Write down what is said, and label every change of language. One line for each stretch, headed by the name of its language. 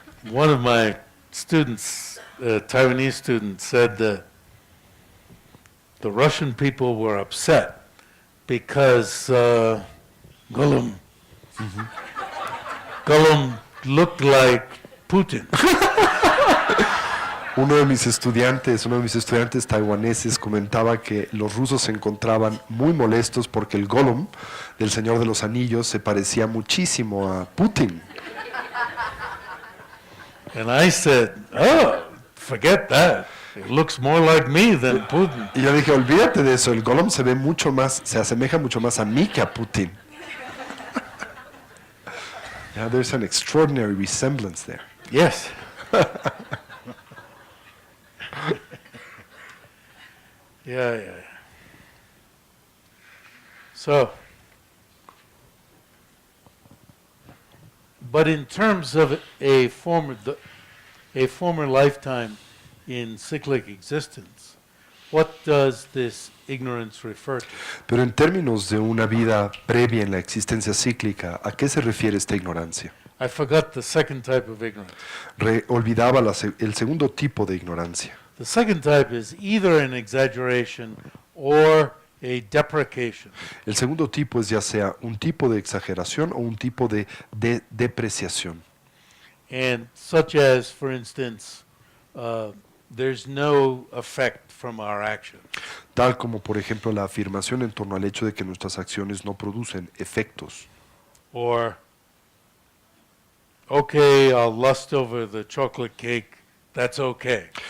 English: One of my students, Taiwanese students, said that the Russian people were upset because Gollum looked like Putin.
Spanish: Uno de mis estudiantes taiwaneses comentaba que los rusos se encontraban muy molestos porque el Gollum del Señor de los Anillos se parecía muchísimo a Putin.
English: And I said, oh, forget that. It looks more like me than Putin.
Spanish: Y yo dije, olvídate de eso, el Gollum se asemeja mucho más a mí que a Putin.
English: Yeah, there's an extraordinary resemblance there. Yes. Yeah. So, but in terms of a former lifetime in cyclic existence, what does this ignorance refer to?
Spanish: Pero en términos de una vida previa en la existencia cíclica, ¿a qué se refiere esta ignorancia?
English: I forgot the second type of ignorance.
Spanish: Olvidaba el segundo tipo de ignorancia.
English: The second type is either an exaggeration or a deprecation.
Spanish: El segundo tipo es ya sea un tipo de exageración o un tipo de depreciación.
English: And such as, for instance, there's no effect from our actions.
Spanish: Tal como, por ejemplo, la afirmación en torno al hecho de que nuestras acciones no producen efectos.
English: Or, okay, I'll lust over the chocolate cake, that's okay.